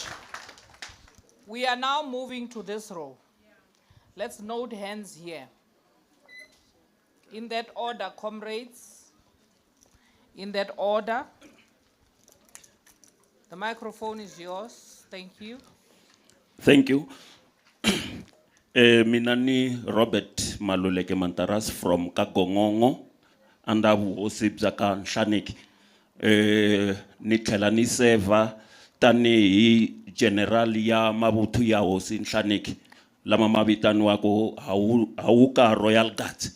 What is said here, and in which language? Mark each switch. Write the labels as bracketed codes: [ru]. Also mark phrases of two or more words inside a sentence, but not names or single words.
[en] We are now moving to this row. Let's note hands here. In that order, comrades. In that order. The microphone is yours. Thank you. Thank you. [ts] Minani Robert Maluleke Mantaras from Kagongongo. Anda vuhosibza ka Nhlanik. Ni tlhela ni seva tanihi general ya mavuthu ya hosi Nhlanik lama ma vitaniwaka Hauka Royal Guards.